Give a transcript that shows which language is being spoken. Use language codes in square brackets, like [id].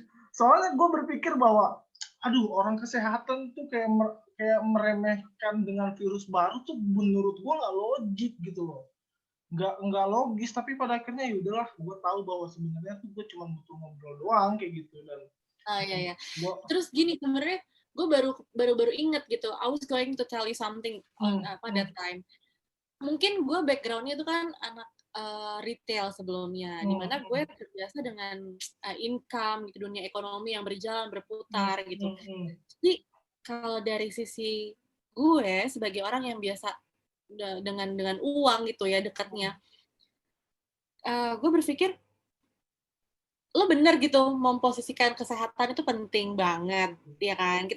[id] Soalnya gue berpikir bahwa aduh, orang kesehatan tuh kayak meremehkan dengan virus baru tuh menurut gue nggak logik gitu loh, nggak logis. Tapi pada akhirnya ya udahlah, gue tahu bahwa sebenarnya tuh gue cuma butuh ngobrol doang kayak gitu. Dan iya. Terus gini, sebenarnya gue baru inget gitu, [en] I was going to tell you something that time. [id] Mungkin gue backgroundnya itu kan anak retail sebelumnya, dimana gue terbiasa dengan income gitu, dunia ekonomi yang berjalan berputar gitu. Jadi kalau dari sisi gue sebagai orang yang biasa dengan uang gitu ya dekatnya, gue berpikir lo bener gitu memposisikan kesehatan itu penting banget, ya kan?